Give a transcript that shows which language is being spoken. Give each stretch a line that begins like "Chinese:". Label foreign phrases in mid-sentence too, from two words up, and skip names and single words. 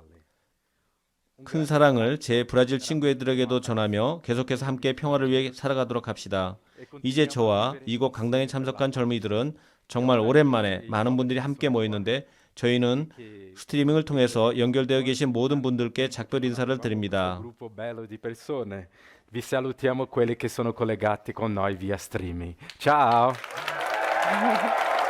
Korean: 큰 사랑을 제 브라질 친구들에게도 전하며 계속해서 함께 평화를 위해 살아가도록 합시다. 이제 저와 이곳 강당에 참석한 젊은이들은 정말 오랜만에 많은 분들이 함께 모였는데 저희는 스트리밍을 통해서 연결되어 계신 모든 분들께 작별 인사를 드립니다.
Italian: Vi salutiamo quelli che sono collegati con noi via streaming. Ciao!